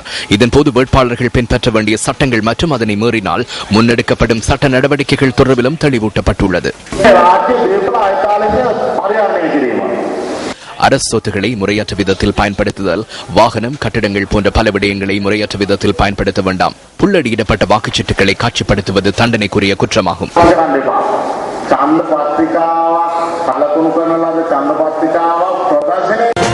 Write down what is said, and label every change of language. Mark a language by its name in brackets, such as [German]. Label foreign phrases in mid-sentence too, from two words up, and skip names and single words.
[Tamil] இதன்போது வேட்பாளர்கள் பின்பற்ற வேண்டிய சட்டங்கள் மற்றும் அதனை மீறினால் முன்னெடுக்கப்படும் சட்ட நடவடிக்கைகள் தொடர்பிலும் தெளிவூட்டப்பட்டுள்ளது. அரசு சொத்துக்களை முறையற்ற விதத்தில் பயன்படுத்துதல், வாகனம், கட்டிடங்கள் போன்ற பல விடயங்களை முறையற்ற விதத்தில் பயன்படுத்த வேண்டாம். புள்ளடியிடப்பட்ட வாக்குச்சீட்டுகளை காட்சிப்படுத்துவது தண்டனைக்குரிய குற்றமாகும். [Sinhala] ඡන්ද පත්‍රිකාවක් කලකුණු කරන ලද ඡන්ද පත්‍රිකාවක් ප්‍රදර්ශනය